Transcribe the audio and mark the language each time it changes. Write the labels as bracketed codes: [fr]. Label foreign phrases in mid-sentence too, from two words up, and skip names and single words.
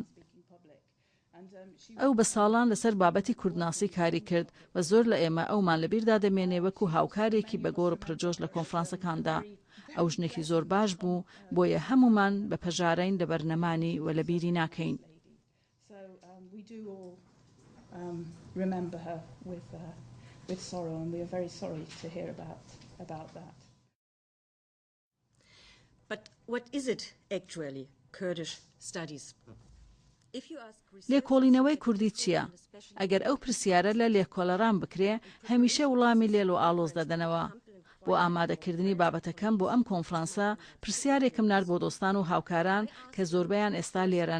[ckb] ئەو بە ساڵان لەسەر بابەتی کوردناسی کاری کرد و زۆر لە ئێمە ئەومان لەبیردا دەمێنێ وەکو هاوکارێکی بە گۆڕ پرجۆش لە کۆنفرانسەکاندا. ئەو ژنێکی زۆر باش بوو بۆیە هەمومان بە پەژارین لە بەرنەمانی و لە بیری ناکەین. [en] With sorrow, and we are very sorry to hear about that. But what is it actually, Kurdish studies? [ckb] لێکۆڵینەوەی کوردی چییە؟ ئەگەر ئەو پرسیارە لە لێکۆڵەران بکرێ هەمیشە وڵامی لێل و ئاڵۆز دەدەنەوە. بۆ ئامادەکردنی بابەتەکەم بۆ ئەم کۆنفرانسە پرسیارێکم نرد بۆ دۆستان و هاوکاران کە زۆربەیان ئێستا لێرن.